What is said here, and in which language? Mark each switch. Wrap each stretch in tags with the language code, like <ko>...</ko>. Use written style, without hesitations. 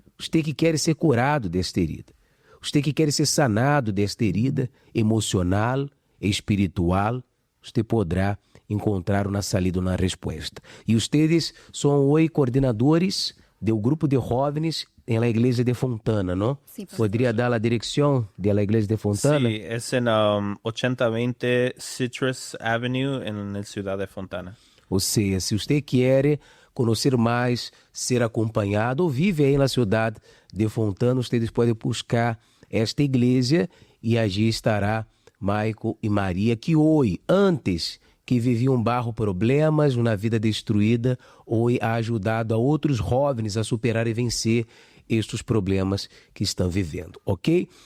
<pt>Você que quer ser curado desta herida. Você que quer ser sanado desta herida emocional, espiritual, você poderá encontrar uma saída, uma resposta. E vocês são hoje coordenadores do grupo de jovens na igreja de Fontana, não?</pt> <es>Sí,</es> <pt>Poderia dar a direção da igreja de Fontana?</pt> <es>Sí, es en 8020 Citrus Avenue en la ciudad de Fontana.</es> <pt>Ou seja, se você quer conhecer mais, ser acompanhado ou vive aí na cidade de Fontana, vocês podem buscar esta igreja e allí estará Michael e Maria, que hoje, antes que viviam barro problemas, uma vida destruída, hoje ha ajudado a outros jovens a superar e vencer estes problemas que estão vivendo, ok?</pt>